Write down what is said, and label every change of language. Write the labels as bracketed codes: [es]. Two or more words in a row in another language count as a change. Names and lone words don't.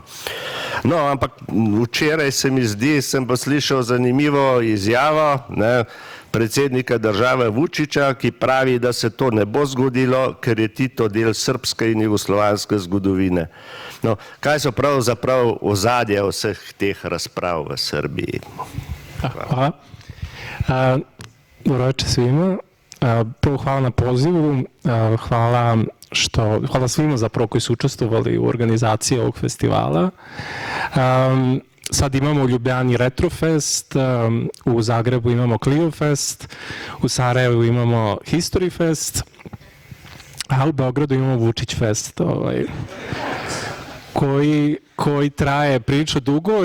[sl] No, ampak včeraj se mi zdi, sem pa slišal zanimivo izjavo predsednika države Vučića, ki pravi, da se to ne bo zgodilo, ker je Tito del srpske in jugoslovanske zgodovine. No, kaj so pravzaprav ozadje vseh teh razprav v Srbiji? [sr] Hvala. Dobro večer svima. Prvo hvala na pozivu, hvala svima zapravo koji su učestvovali u organizaciji ovog festivala. Sad imamo u Ljubljani Retrofest, u Zagrebu imamo Clio Fest, u Sarajevu imamo History Fest, a u Beogradu imamo Vučić Fest, koji traje prilično dugo.